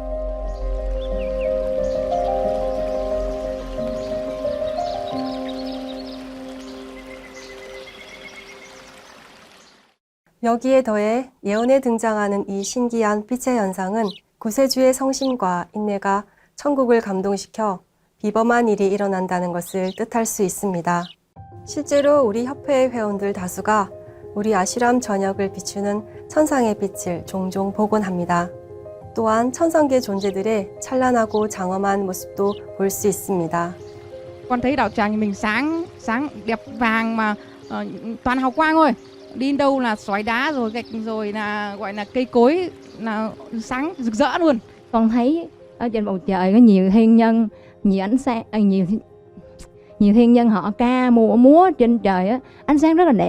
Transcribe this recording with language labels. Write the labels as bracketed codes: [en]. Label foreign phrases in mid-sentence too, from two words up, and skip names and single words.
[ko] 여기에 더해 예언에 등장하는 이 신기한 빛의 현상은 구세주의 성심과 인내가 천국을 감동시켜 비범한 일이 일어난다는 것을 뜻할 수 있습니다. 실제로 우리 협회의 회원들 다수가 우리 아시람 전역을 비추는 천상의 빛을 종종 보곤 합니다. 또한 천성계 존재들의 찬란하고 장엄한 모습도 볼 수 있습니다. [vi] Con thấy đạo tràng mình sáng đẹp vàng mà toàn hào quang thôi. Đi đâu là sỏi đá rồi gạch rồi là gọi là cây cối là sáng rực rỡ luôn. Con thấy ở trên bầu trời có nhiều thiên nhân, nhiều ánh sáng, nhiều thiên nhân họ ca múa trên trời á, ánh sáng rất là đẹp.